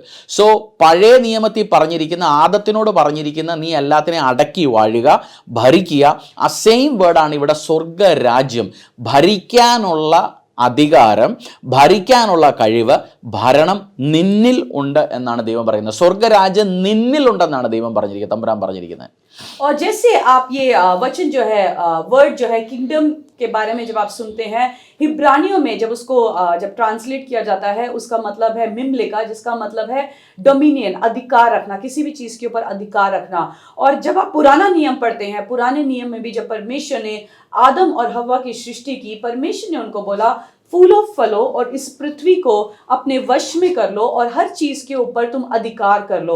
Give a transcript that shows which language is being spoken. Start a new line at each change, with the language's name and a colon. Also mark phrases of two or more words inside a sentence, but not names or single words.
Malayalam: സോ പഴയ നിയമത്തിൽ പറഞ്ഞിരിക്കുന്ന, ആദത്തിനോട് പറഞ്ഞിരിക്കുന്ന നീ എല്ലാത്തിനെയും അടക്കി വാഴുക, ഭരിക്കുക, ആ
English: same word
Malayalam: ഇവിടെ സ്വർഗരാജ്യം. ഭരിക്കാനുള്ള അധികാരം, ഭരിക്കാനുള്ള കഴിവ്, ഭരണം നിന്നിൽ ഉണ്ട് എന്നാണ് ദൈവം പറയുന്നത്. സ്വർഗരാജ്യം നിന്നിൽ ഉണ്ടെന്നാണ് ദൈവം പറഞ്ഞിരിക്കുന്നത്, തമ്പുരാൻ പറഞ്ഞിരിക്കുന്നത്.
Hindi: और जैसे आप ये वचन जो है, वर्ड जो है किंगडम के बारे में जब आप सुनते हैं, हिब्रानियों में जब उसको जब ट्रांसलेट किया जाता है, उसका मतलब है मिमलेका, जिसका मतलब है डोमिनियन, अधिकार रखना, किसी भी चीज़ के ऊपर अधिकार रखना। और जब आप पुराना नियम पढ़ते हैं, पुराने नियम में भी जब परमेश्वर ने आदम और हव्वा की सृष्टि की, परमेश्वर ने उनको बोला फूलों फलों और इस पृथ्वी को अपने वश में कर लो और हर चीज के ऊपर तुम अधिकार कर लो।